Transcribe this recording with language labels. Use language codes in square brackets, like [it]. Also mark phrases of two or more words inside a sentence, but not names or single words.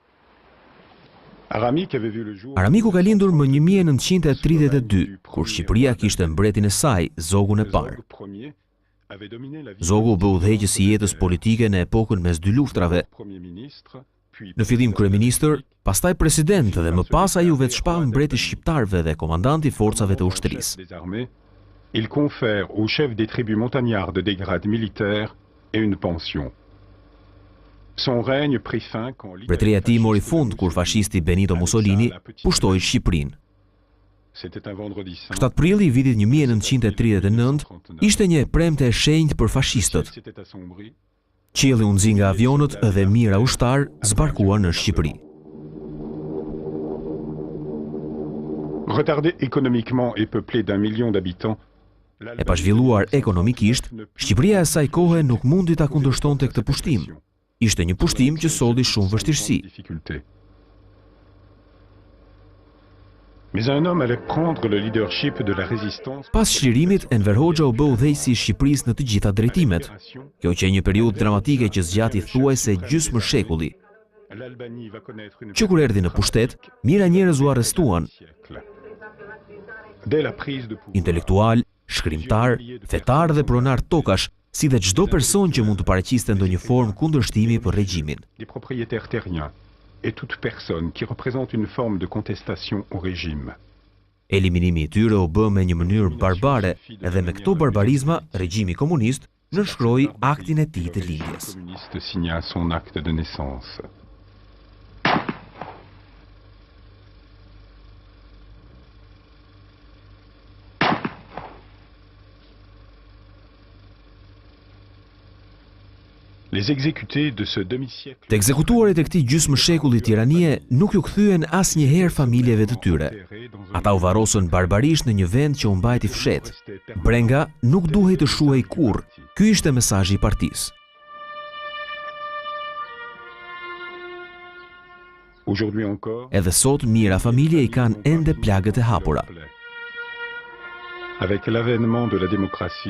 [sq] Aramiku ka lindur më 1932, kur Shqipëria kishte mbretin e saj, Zogun e parë. Zogu u bë udhëheqës i jetës politike në epokën mes dy luftrave. Në fillim kryeministër, pastaj president dhe më pas ai u vetshpall mbreti shqiptarëve dhe komandanti i forcave të ushtrisë. [fr] Il confère au chef des tribus montagnardes des grades militaires et une pension. Son règne prit fin quand [sq] Mbretëria e tij mori fund kur fashisti Benito Mussolini pushtoi Shqipërinë. 7 prilli i vitit 1939 ishte një premte e shenjtë për fashistët. Qielli u nxi nga avionët dhe mijëra ushtar zbarkuan në Shqipëri. [fr] Retardé économiquement et peuplé d'1 million d'habitants, [sq] E pa zhvilluar ekonomikisht, Shqipëria e asaj kohe nuk mundi ta kundërshtonte këtë pushtim. Ishte një pushtim që solli shumë vështirësi. [fr] Mais un homme allait prendre le leadership de la résistance. [sq] Pas çlirimit, Enver Hoxha u bë udhëheqësi i Shqipërisë në të gjitha drejtimet. Kjo që një periudhë dramatike që zgjati thuajse gjysmë shekulli. Që kur erdhi në pushtet, mijëra njerëz u arrestuan. Intelektual, shkrimtar, fetar dhe pronar tokash, si dhe çdo person që mund të paraqiste ndonjë formë kundërshtimi për regjimin. [fr] Des propriétaires terriens et toute personne qui représente une forme de contestation au régime. [sq] Eliminimi i tyre u bë me një mënyrë barbare dhe me këto barbarizma regjimi komunist nënshkroi aktin e tij të lindjes. [fr] Le communiste signa son acte de naissance. Les exécutés de ce demi-siècle. [sq] Të ekzekutuarit e këtij gjysmë shekulli tiranie nuk ju kthyen asnjëherë familjeve të tyre. Ata u varrosën barbarisht në një vend që u mbajti fshet. Brenga nuk duhej të shuhej kurrë. Ky ishte mesazhi i partisë. [fr] Aujourd'hui encore, [sq] Edhe sot mijëra familje i kanë ende plagët e hapura. [fr] avec l'avènement de la démocratie,